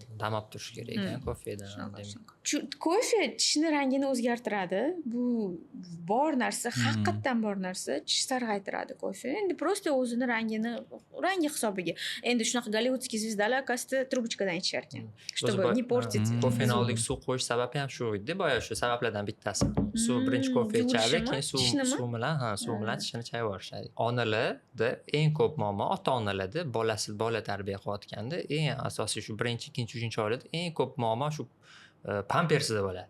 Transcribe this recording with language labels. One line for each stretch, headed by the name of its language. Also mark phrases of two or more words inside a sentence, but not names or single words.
Uzbek: Damab turish kerak kofedan. Kofe tishni rangini o'zgartiradi. Bu bor narsa, haqiqatdan bor narsa, tish sarg'aytiradi kofe. Endi prosta o'zini rangi hisobiga. Endi shunaqa gollivudskiy zvizdalar qasdi trubочкаdan ichar ekan,
Russian: чтобы не pортить.
Uzbek: Kofeni oldiga suv qo'yish sababi ham shu edi, boya shu sabablardan bittasi. Suv birinchi kofe ichadi, keyin suv bilan tishini chayib yuborishadi. Onalarda eng ko'p muammo ota-onalarda bola tarbiya qilayotganda eng asosiy shu 1-2-3 oylarda eng ko'p muammo shu pampersida bo'ladi.